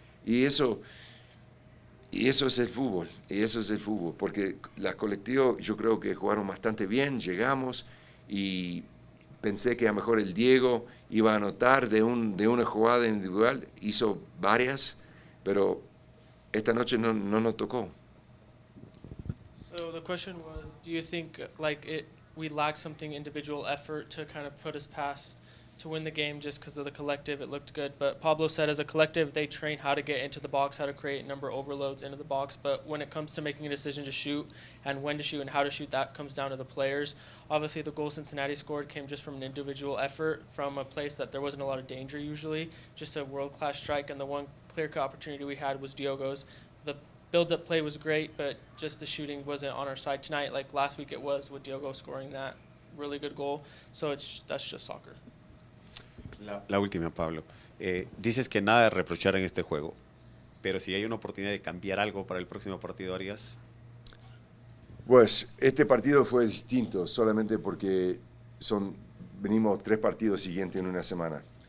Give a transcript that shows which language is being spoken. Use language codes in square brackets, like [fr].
[es] Y eso es el fútbol, porque la colectiva yo creo que jugaron bastante bien, llegamos y pensé que a lo mejor el Diego iba a anotar de una jugada individual, hizo varias, pero esta noche no nos tocó. [en] So the question was, do you think we lacked something individual effort to kind of put us past to win the game just because of the collective? It looked good, but Pablo said as a collective they train how to get into the box, how to create number overloads into the box, but when it comes to making a decision to shoot and when to shoot and how to shoot, that comes down to the players. Obviously the goal Cincinnati scored came just from an individual effort from a place that there wasn't a lot of danger usually, just a world-class strike, and the one clear-cut opportunity we had was Diogo's. The build-up play was great, but just the shooting wasn't on our side tonight like last week it was with Diogo scoring that really good goal. So that's just soccer. [es] La última, Pablo. Dices que nada de reprochar en este juego, pero si hay una oportunidad de cambiar algo para el próximo partido, ¿harías? Pues este partido fue distinto solamente porque venimos 3 partidos siguientes en una semana.